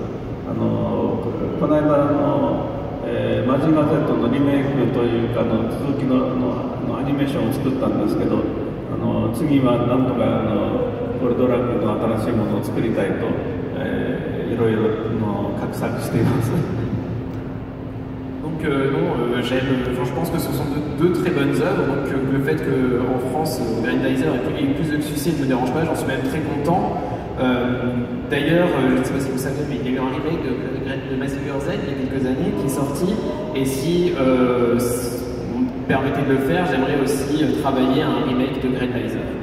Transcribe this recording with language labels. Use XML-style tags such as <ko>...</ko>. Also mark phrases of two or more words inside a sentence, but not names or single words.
<ja>この間マジンガー Z のリメイクというか続きのアニメーションを作ったんですけど、次はなんとかゴルドラックの新しいものを作りたいと、いろいろ画策しています。</ja> <fr>Donc non, je pense que ce sont deux très bonnes œuvres, donc le fait qu'en France, Grandizer ait plus de succès ne me dérange pas, j'en suis même très content. D'ailleurs, je ne sais pas si vous savez, mais il y a eu un remake de Mazinger Z il y a quelques années qui est sorti, et si vous me permettez de le faire, j'aimerais aussi travailler à un remake de Grandizer.</fr>